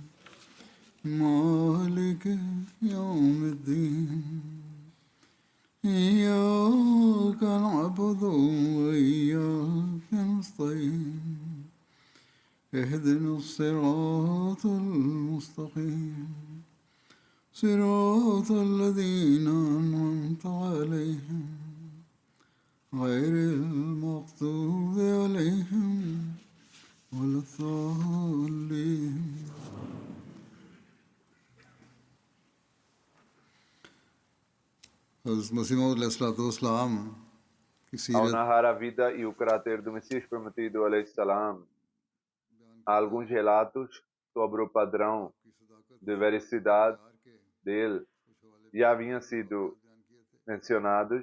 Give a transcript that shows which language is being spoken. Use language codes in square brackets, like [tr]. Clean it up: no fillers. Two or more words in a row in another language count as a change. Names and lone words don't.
[ar] مالك يوم الدين إياك نعبد وإياك نستعين اهدنا الصراط المستقيم صراط الذين أنعمت عليهم غير المغضوب عليهم ولا الضالين. [ur] Hazrat Masih Maud alaihissalam की [pt] Ao [ur] सीरत [pt] narrar a vida e o caráter do Messias prometido, salam, há alguns relatos sobre o padrão de veracidade dele já haviam sido mencionados.